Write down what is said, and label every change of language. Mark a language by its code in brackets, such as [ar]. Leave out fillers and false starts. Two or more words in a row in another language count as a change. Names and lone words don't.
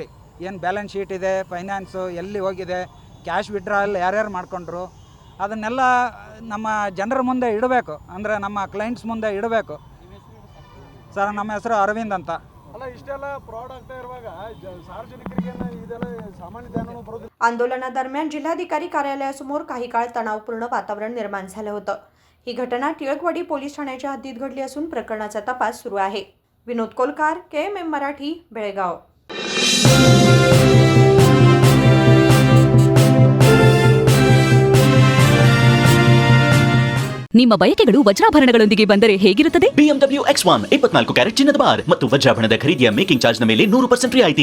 [kn] ಏನು [en] balance sheet [kn] ಇದೆ, ಫೈನಾನ್ಸು ಎಲ್ಲಿ ಹೋಗಿದೆ, [en] cash withdrawal [kn] ಯಾರ್ಯಾರು ಮಾಡ್ಕೊಂಡ್ರು, ಅದನ್ನೆಲ್ಲ ನಮ್ಮ ಜನರ ಮುಂದೆ ಇಡಬೇಕು. ಅಂದರೆ ನಮ್ಮ ಕ್ಲೈಂಟ್ಸ್ ಮುಂದೆ ಇಡಬೇಕು. ಸರ್, ನಮ್ಮ ಹೆಸರು ಅರವಿಂದ್ ಅಂತ. ಅಲ್ಲ, ಇಷ್ಟೆಲ್ಲ ಫ್ರಾಡ್ ಆಗ್ತಾ ಇರುವಾಗ ಸಾರ್ವಜನಿಕರಿಗೆ ಇದೆಲ್ಲ ಸಾಮಾನ್ಯ ಜ್ಞಾನನೂ ಬರೋದಿಲ್ಲ. [mr] आंदोलनादरम्यान जिल्हाधिकारी कार्यालयासमोर काही काळ तणावपूर्ण वातावरण निर्माण झालं होतं. ही घटना टिळकवाडी पोलीस ठाण्याच्या हद्दीत घडली असून प्रकरणाचा तपास सुरू आहे. विनोद कोलकार, KMM मराठी, बेळगाव. [kn] ನಿಮ್ಮ ಬಯಕೆಗಳು ವಜ್ರಾಭರಣಗಳೊಂದಿಗೆ ಬಂದರೆ ಹೇಗಿರುತ್ತದೆ? BMW X1 24 ಕ್ಯಾರೆಟ್ ಚಿನ್ನದ ಬಾರ್ ಮತ್ತು ವಜ್ರಾಭರಣದ ಖರೀದಿಯ [en] making charge [kn] ನ ಮೇಲೆ 100% ರಿಯಾಯಿತಿ.